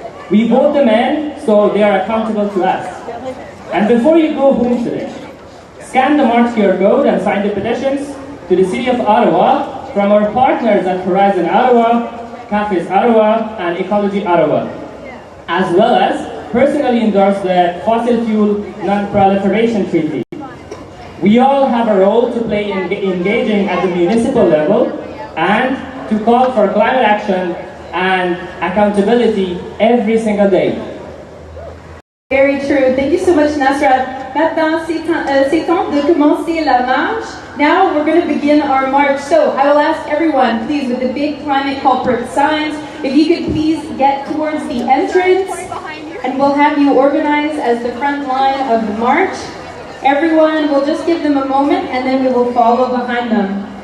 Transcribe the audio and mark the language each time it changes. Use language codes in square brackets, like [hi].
[en] We vote them in, so they are accountable to us. And before you go home today, scan the March QR code and sign the petitions to the City of Ottawa from our partners at Horizon Ottawa, Cafes Ottawa, and Ecology Ottawa, as well as personally endorse the Fossil Fuel Non-Proliferation Treaty. We all have a role to play in engaging at the municipal level and to call for climate action and accountability every single day. Very true. Thank you so much, Nasrat. [fr] Maintenant, c'est temps de commencer la marche. [en] Now we're going to begin our march. So I will ask everyone, please, with the big climate culprit signs, if you could please get towards the entrance, and we'll have you organize as the front line of the march. Everyone, we'll just give them a moment, and then we will follow behind them.